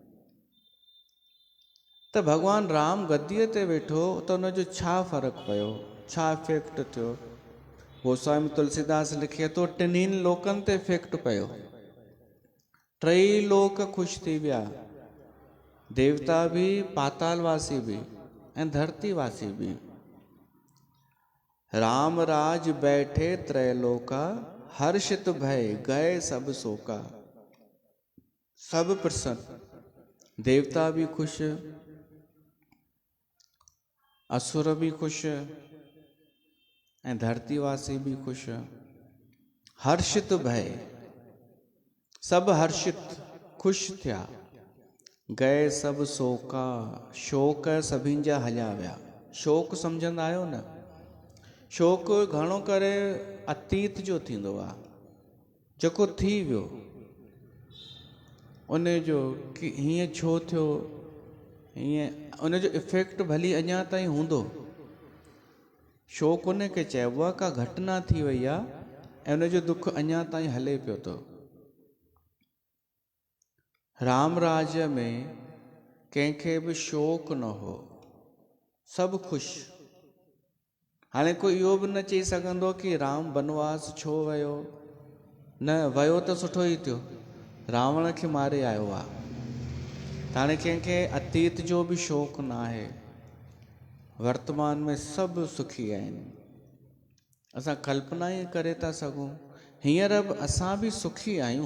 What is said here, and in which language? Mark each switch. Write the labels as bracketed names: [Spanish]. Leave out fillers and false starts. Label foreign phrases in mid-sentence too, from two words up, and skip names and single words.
[Sindhi] त भॻवानु राम गद्दीअ ते वेठो त उनजो छा फ़र्क़ु पियो, छा इफेक्ट थियो? गोस्वामी तुलसीदास लिखे थो, टिन्हिनि लोकनि ते इफेक्ट पियो। टई लोक ख़ुशि थी विया, देवता बि, पातालवासी बि ऐं धरतीवासी बि। [Awadhi] राम राज बैठे त्रैलोका, हर्षित भय गए सब सोका। [Sindhi] सब प्रसन्न, देवता भी खुश, असुर भी खुश ऐं धरतीवासी भी खुश। [Awadhi] हर्षित भय, [Sindhi] सब हर्षित खुश थिया। [Awadhi] गए सब सोका, [Sindhi] शोक सभिनि जा हलिया विया। शोक सम्झंदा आहियो न? शोक घणो करे अतीत जो थींदो आहे, जेको थी वियो उन जो कि हीअं छो थियो, हीअं उन जो इफेक्ट भली अञा ताईं हूंदो। शोक उन खे चइबो आहे का घटना थी वई आहे ऐं उन जो दुख अञा ताईं हले पियो थो। राम राज्य में कंहिंखे बि शोक न हो, सभु ख़ुशि। हाणे कोई इहो बि न चई सघंदो कि राम वनवास छो वियो, न वियो त सुठो ई थियो, रावण खे मारे आयो आहे। हाणे कंहिंखे अतीत जो बि शौक़ न आहे, वर्तमान में सभु सुखी आहिनि। असां कल्पना ई करे था सघूं, हींअर बि असां बि सुखी आहियूं।